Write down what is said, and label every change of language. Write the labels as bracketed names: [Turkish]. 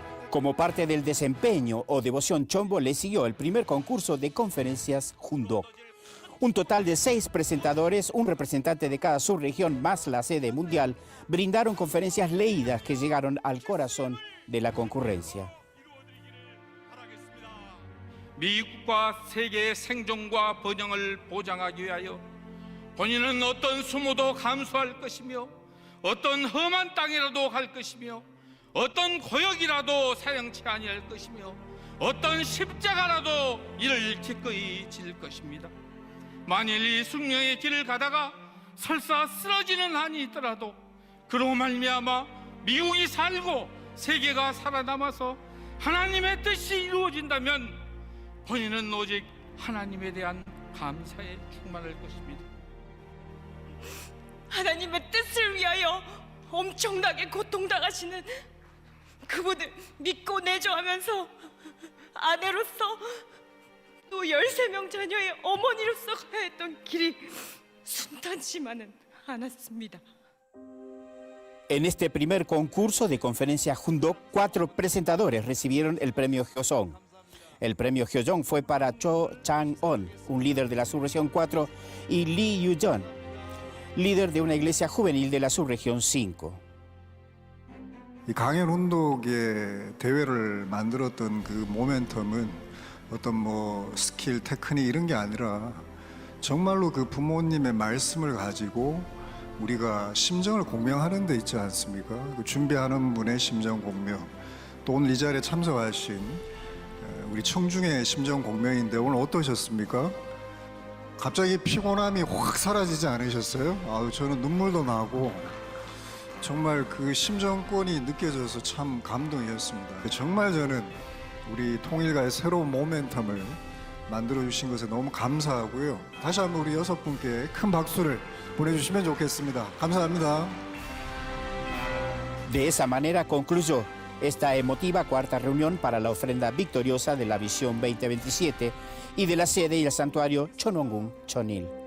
[Spanish] Como parte del desempeño o devoción Chombo, le siguió el primer concurso de conferencias Jundok. Un total de 6 presentadores, un representante de cada subregión más la sede mundial, brindaron conferencias leídas que llegaron al corazón de la concurrencia. [Korean] 미국과 세계의 생존과 번영을 보장하기 위하여 본인은 어떤 수모도 감수할 것이며 어떤 험한 땅이라도 갈 것이며 어떤 고역이라도 사용치 아니할 것이며 어떤 십자가라도 이를 기꺼이 질 것입니다. 만일 이 숙명의 길을 가다가 설사 쓰러지는 한이 있더라도 그로 말미암아 미국이 살고 세계가 살아남아서 하나님의 뜻이 이루어진다면 본인은 오직 하나님에 대한 감사에 충만할 것입니다. 하나님의 뜻을 위하여 엄청나게 고통당하시는 그분을 믿고 내조하면서 아내로서 또 13명 자녀의 어머니로서 가야 했던 길이 순탄치만은 않았습니다. [Spanish] En este primer concurso de conferencia Jundok, 4 presentadores recibieron el premio Hyoseong. El premio Hyoseong fue para Cho Chang-on, un líder de la subregión 4, y Lee Yu-jeon, líder de una iglesia juvenil de la subregión 5. [Korean] 이 강연 운동의 대회를 만들었던 그 모멘텀은 어떤 뭐 스킬, 테크닉 이런 게 아니라 정말로 그 부모님의 말씀을 가지고 우리가 심정을 공명하는 데 있지 않습니까? 그 준비하는 분의 심정 공명, 또 오늘 이 자리에 참석하신 우리 청중의 심정 공명인데 오늘 어떠셨습니까? 갑자기 피곤함이 확 사라지지 않으셨어요? 아유, 저는 눈물도 나고 정말 그 심정권이 느껴져서 참 감동이었습니다. 정말 저는 우리 통일가의 새로운 모멘텀을 만들어주신 것에 너무 감사하고요. 다시 한번 우리 6분께 큰 박수를 보내주시면 좋겠습니다. 감사합니다. [Spanish] De esa manera concluyó esta emotiva cuarta reunión para la ofrenda victoriosa de la Visión 2027 y de la sede y el santuario Chonongun Chonil.